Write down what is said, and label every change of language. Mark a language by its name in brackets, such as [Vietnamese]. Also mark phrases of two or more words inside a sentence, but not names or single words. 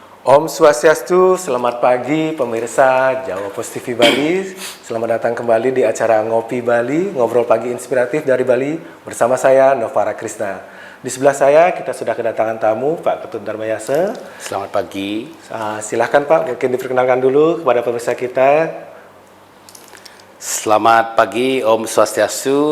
[Sanskrit] Om Swastiastu, [Indonesian] selamat pagi pemirsa Jawa Pos TV Bali. Selamat datang kembali di acara Ngopi Bali, ngobrol pagi inspiratif dari Bali bersama saya Novara Krisna. Di sebelah saya kita sudah kedatangan tamu Pak Ketut Darmayase. Selamat pagi. Silahkan Pak, mungkin diperkenalkan dulu kepada pemirsa kita. Selamat pagi, [Sanskrit] Om Swastiastu.